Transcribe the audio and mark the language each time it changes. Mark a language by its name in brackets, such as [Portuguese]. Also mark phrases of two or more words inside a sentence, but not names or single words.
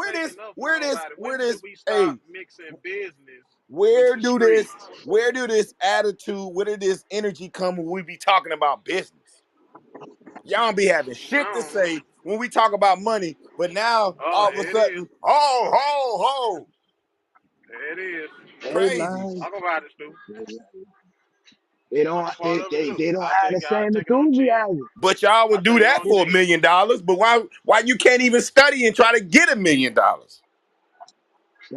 [English] Where this? taking up for Where this? nobody. Where When should this? we start Hey, mixing business with where the do this? streets? Where do this attitude? Where did this energy come when we be talking about business? Y'all don't be having shit to Oh, say when we talk about money, but now oh, all of a here it is. sudden, oh, ho, ho, There it is. Hey crazy. man, Talk about it, Stu. they I'm don't a part they, of it they, too. they don't have the I same take it on chin. enthusiasm. But y'all I would do take it that on for chin. $1 million. But why you can't even study and try to get $1 million? Yeah,